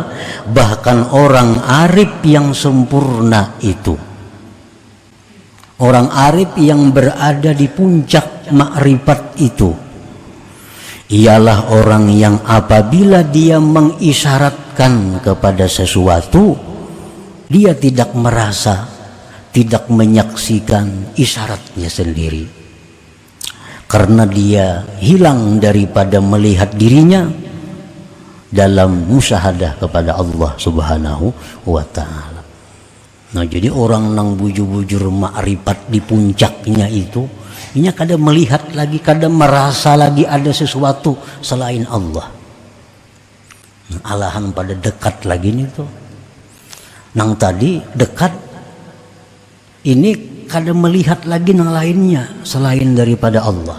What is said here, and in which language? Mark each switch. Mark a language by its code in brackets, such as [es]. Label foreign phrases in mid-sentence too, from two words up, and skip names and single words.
[id] Bahkan orang arif yang sempurna itu, orang arif yang berada di puncak makrifat itu, ialah orang yang apabila dia mengisyaratkan kepada sesuatu, dia tidak merasa, tidak menyaksikan isyaratnya sendiri. Karena dia hilang daripada melihat dirinya dalam musyahadah kepada Allah [ar] سبحانه وتعالى. [id] Nah, jadi orang nang bujur-bujur makrifat di puncaknya itu, ini kadang melihat lagi, kadang merasa lagi ada sesuatu selain Allah. [bjn] Nah, alahan pada dekat lagi nih tuh. [id] Nang tadi dekat, ini kadang melihat lagi yang lainnya selain daripada Allah.